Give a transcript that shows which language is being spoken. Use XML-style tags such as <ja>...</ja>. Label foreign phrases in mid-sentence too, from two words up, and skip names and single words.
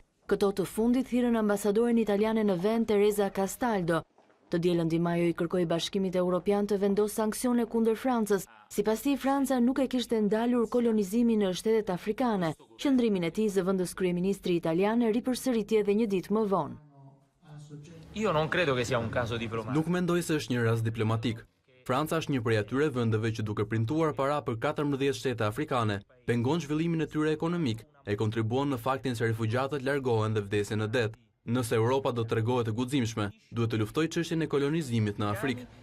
<sq>Këto të fundit thirrën ambasadoren italiane në vend Teresa Castaldo. Të dielën Di Maio i kërkoi Bashkimit Evropian të vendosë sanksione kundër Francës. Sipas tij, Franca nuk e kishte ndalur kolonizimin në shtetet afrikane. Qëndrimin e tij zëvendës kryeministri italian ripërsëriti edhe një ditë më vonë.</sq> <it>Io non credo che sia un caso diplomatico.</it> <sq>Nuk mendoj se është një rast diplomatik. Franca është një prej atyre vendeve që duke printuar para për 14 shtete afrikane, pengon zhvillimin e tyre ekonomik e kontribuon në faktin se refugjatët largohen dhe vdesin në det. Nëse Europa do të tregohet e guximshme, duhet të luftojë çështjen e kolonizimit në Afrikë.</sq>